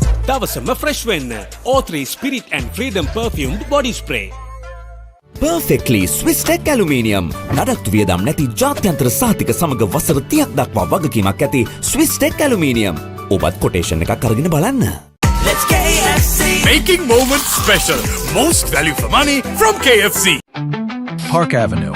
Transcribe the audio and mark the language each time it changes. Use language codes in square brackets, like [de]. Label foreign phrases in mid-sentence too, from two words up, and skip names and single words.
[si] දවසම ෆ්‍රෙෂ් වෙන්න. [en] O3 Spirit and Freedom perfumed body spray. Perfectly Swiss Tech Aluminium. [si] නඩත්තු වියදම් නැති ජාත්‍යන්තර සහතික සමග වසර 30ක් දක්වා වගකීමක් ඇති Swiss Tech Aluminium. ඔබත් කොටේෂන් එකක් අරගෙන බලන්න. [en] Let's KFC. Making moments special. Most value for money from KFC. Park Avenue.